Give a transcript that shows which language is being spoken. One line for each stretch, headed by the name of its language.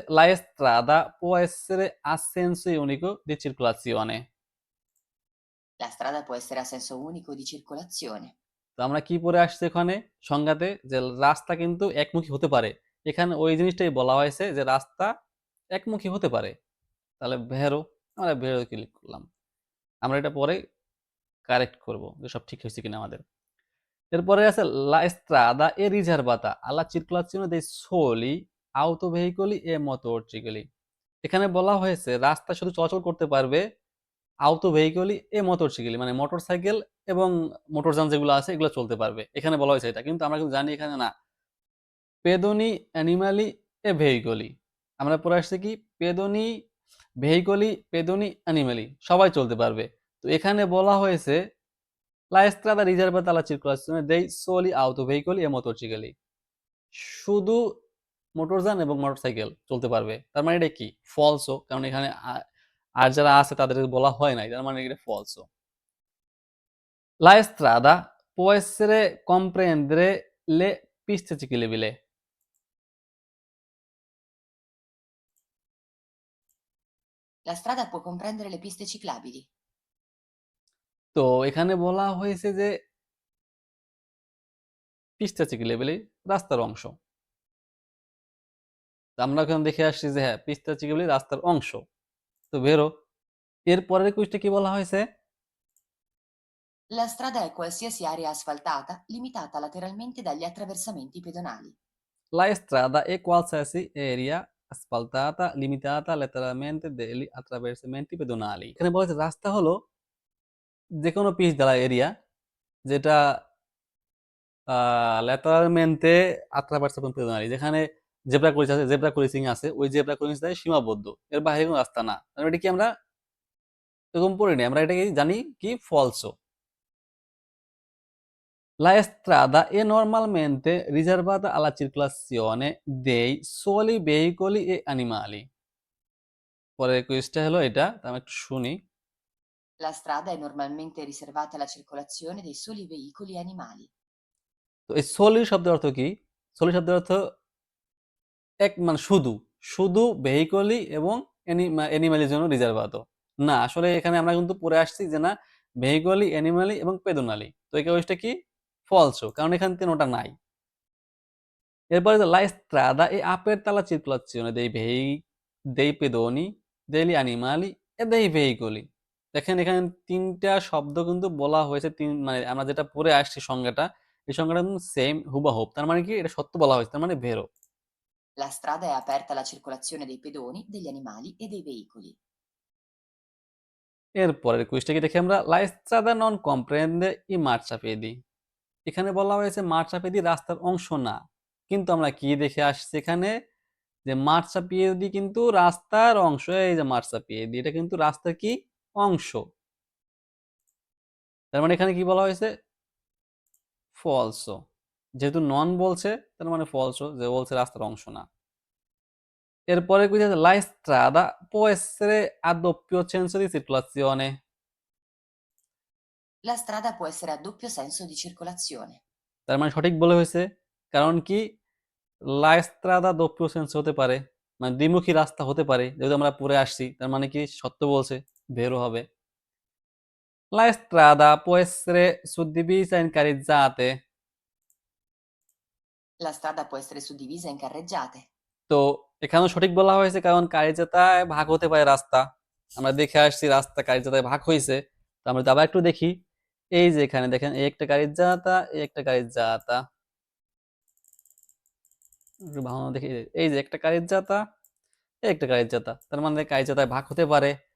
Italian: La strada può essere a senso unico di circolazione. La strada può essere a senso unico di circolazione.
Bangla: তো আমরা কি পড়ে আসছি ওখানে সংজ্ঞাতে? যে রাস্তা কিন্তু একমুখী হতে পারে। এখানে ওই জিনিসটাই বলা হয়েছে যে রাস্তা একমুখী হতে পারে। তাহলে ভেরো, আমরা ভেরো ক্লিক করলাম। আমরা এটা পরে কারেক্ট করব যে সব ঠিক হয়েছে কিনা আমাদের। এরপরে আছে
Italian: la strada è riservata alla circolazione dei soli autoveicoli e motoricoli.
Bangla: এখানে বলা হয়েছে রাস্তা শুধু চলাচল করতে পারবে আউটো ভেহিকলি এ মোটরসাইকেল, মানে মোটরসাইকেল এবং মোটরযান যেগুলো আছে এগুলো চলতে পারবে। এখানে বলা হয়েছে এটা, কিন্তু আমরা কিন্তু জানি এখানে না। পেদনি অ্যানিমালি এ ভেহিকলি, আমরা পড়ে আসছে কি? পেদনি ভেহিকলি, পেদনি অ্যানিমালি, সবাই চলতে পারবে। তো এখানে বলা হয়েছে
Italian: লা স্ট্রাদা রিজার্ভাতা alla circolazione dei soli autoveicoli e motoricoli,
Bangla: শুধু মোটরযান এবং মোটরসাইকেল চলতে পারবে। তার মানে এটা কি? ফলসও, কারণ এখানে আর যারা আছে তাদের বলা হয় নাই, তার মানে এটা ফলসও।
Italian: La strada può essere comprendere le piste ciclabili. La strada può comprendere le piste ciclabili.
Bangla: তো এখানে বলা হয়েছে যে পিস্তা চিকিলেবেলি রাস্তার অংশ। তো আমরা এখন দেখে আসছি যে হ্যাঁ, পিস্তা চিকিলেবেলি রাস্তার অংশ। তো বেরো। এর পরের কুইজটা কি বলা হয়েছে?
Italian: La strada è qualsiasi area asfaltata limitata lateralmente dagli attraversamenti pedonali. La strada è qualsiasi area asfaltata limitata letteralmente degli attraversamenti pedonali।
Bangla: এখানে বলা হয়েছে রাস্তা হলো যে কোনো পিচ ঢালা এরিয়া যেটা
Italian: লেটারালmente attraversamento pedonali,
Bangla: যেখানে জেব্রা ক্রসিং আছে ওই জেব্রা ক্রসিং এর সীমাবদ্ধ, এর বাইরে কোনো রাস্তা না। তাহলে এটা কি আমরা এরকম পড়িনি, আমরা এটাকে জানি কি ফলসো।
Italian: La strada è normalmente riservata alla circolazione dei soli veicoli e animali।
Bangla: পরের কুইজটা হলো এটা, আমি একটু শুনি।
Italian: La strada è normalmente riservata alla circolazione dei soli veicoli e animali.
Bangla: তো এই সলি শব্দের অর্থ কি? সলি শব্দের অর্থ এক, মানে শুধু, শুধু ভেহিকলি এবং অ্যানিমালের জন্য রিজার্ভাত। না, আসলে এখানে আমরা কিন্তু পড়ে আসছি যে না, ভেহিকলি, অ্যানিমালি এবং পেদোনালি। তো এই কুইজটা কি ফলসো, কারণ এখানে তিনোটা নাই। এরপরে
Italian: লা স্ট্রাদা e aperta alla circolazione dei pedoni, degli animali e dei veicoli।
Bangla: দেখেন এখানে তিনটা শব্দ কিন্তু বলা হয়েছে, মানে আমরা যেটা পড়ে আসছি সংজ্ঞাটা, এই সংজ্ঞাটা কিন্তু সেম হুবাহুব। তার মানে কি এটা সত্য বলা হয়েছে, তার মানে ভেরো।
Italian: La strada è aperta alla circolazione dei pedoni, degli animali e dei veicoli.
Bangla: এরপরের কুইজটাকে দেখি আমরা,
Italian: লা স্ট্রাদা নন কমপ্রেন্ডে ই মার্চাপিয়েদি।
Bangla: এখানে বলা হয়েছে মার্চাপিয়েদি রাস্তার অংশ না, কিন্তু আমরা কি দেখে আসছি এখানে যে মার্চাপিয়েদি কিন্তু রাস্তার অংশ। এই যে মার্চাপিয়েদি, এটা কিন্তু রাস্তার কি অংশ। তার মানে এখানে কি বলা হয়েছে ফলসো, যেহেতু নন বলছে তার মানে ফলসো, যে বলছে রাস্তার অংশ না। এরপরে কি আছে,
Italian: লা strada può essere a doppio senso di circolazione। La strada può essere a doppio senso di circolazione.
Bangla: তার মানে সঠিক বলে হয়েছে, কারণ কি
Italian: লা strada doppio senso
Bangla: হতে পারে, মানে দ্বিমুখী রাস্তা হতে পারে, যেহেতু আমরা পড়ে আসছি তার মানে কি সত্য বলছে, বেরো হবে।
Italian: La strada può essere suddivisa in carreggiate। La strada può essere suddivisa in carreggiate.
Bangla: তো এখানেও সঠিক বলা হয়েছে, কারণ কারিজাতায় ভাগ হতে পারে রাস্তা। আমরা দেখে আসছি রাস্তা কারিজাতায় ভাগ হয়েছে। তো আমরা আবার একটু দেখি, এই যে এখানে দেখেন এই একটা কারিজাতা, এই একটা কারিজাতা, একটু ভালো দেখি, এই যে একটা কারিজাতা, এই একটা কারিজাতা, তার মানে কারিজাতায় ভাগ হতে পারে।